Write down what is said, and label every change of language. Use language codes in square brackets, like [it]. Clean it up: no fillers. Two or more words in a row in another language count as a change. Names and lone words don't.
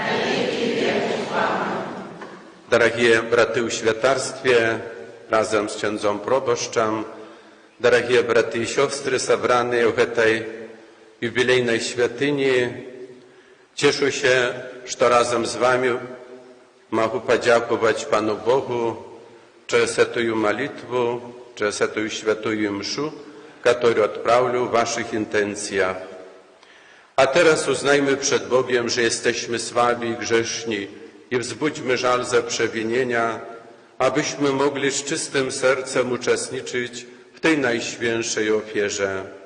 [ru] Дорогие браты [pl] в świętarstwie, razem z księdzem proboszczem, [ru] дорогие браты и сестры, собранные в этой юбилейной [pl] świętyni, cieszę się, że razem z wami mogę podziękować Panu Bogu przez tę modlitwę, przez tę świętą mszę, którą odprawię w waszych intencjach. A teraz uznajmy przed Bogiem, że jesteśmy słabi i grzeszni i wzbudźmy żal za przewinienia, abyśmy mogli z czystym sercem uczestniczyć w tej najświętszej ofierze.